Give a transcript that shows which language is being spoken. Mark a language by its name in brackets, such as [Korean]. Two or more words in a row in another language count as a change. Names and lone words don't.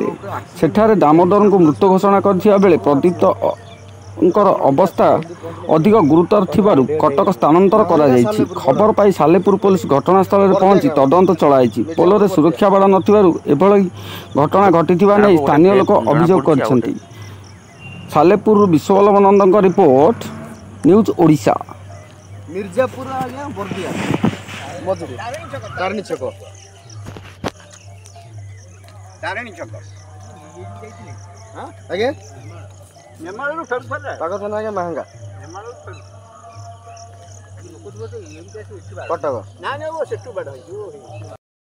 [Odia] ସେଠାରେ ଦାମୋଦରଙ୍କୁ ମୃତ ଘୋଷଣା କରିଥିବା ବେଳେ ପ୍ରଦୀପ୍ତଙ୍କର ଅବସ୍ଥା ଅଧିକ ଗୁରୁତର ଥିବାରୁ କଟକ ସ୍ଥାନାନ୍ତର କରାଯାଇଛି। ଖବର ପାଇ ସାଲେପୁର ପୋଲିସ ଘଟଣାସ୍ଥଳରେ ପହଞ୍ଚି ତଦନ୍ତ ଚଳାଇଛି। ପୋଲରେ ସୁରକ୍ଷା ବାଡ଼ ନଥିବାରୁ ଏଭଳି ଘଟଣା ଘଟିଥିବା ନେଇ ସ୍ଥାନୀୟ ଲୋକ ଅଭିଯୋଗ କରିଛନ୍ତି। ସାଲେପୁରରୁ ବିଶ୍ୱବଲ୍ଲଭ ନନ୍ଦଙ୍କ ରିପୋର୍ଟ, ନ୍ୟୁଜ୍ ଓଡ଼ିଶା। मिर्जापुर आज्ञा बरदिया मझे तारिणी छक आज्ञा पाग थाना आज्ञा महंगा कटक।